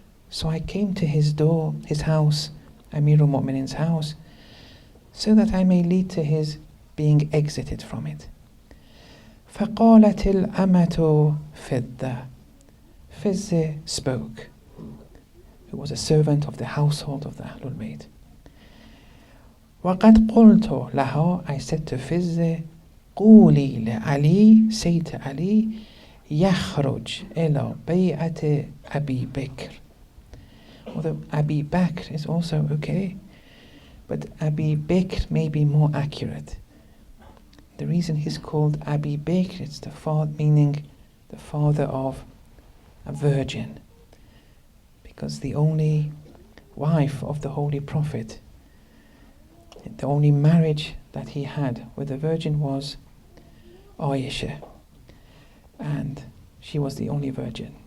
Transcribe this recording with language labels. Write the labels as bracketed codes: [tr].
[en] So I came to his door, his house, Amir al-Mu'minin's house, so that I may lead to his being exited from it. [ar] فقالت الأمة فضة. [en] Fizz spoke, who was a servant of the household of the Ahlul Bayt. [ar] وقد قلت لها, [en] I said to Fizz, [ar] قولي لعلي, [en] say to Ali, [ar] يخرج إلى بيعة أبي بكر. [en] Although Abi Bakr is also okay, but Abi Bakr may be more accurate. The reason he's called Abi Bakr, it's the father, meaning the father of a virgin, because the only wife of the Holy Prophet, the only marriage that he had with a virgin was Aisha, and she was the only virgin.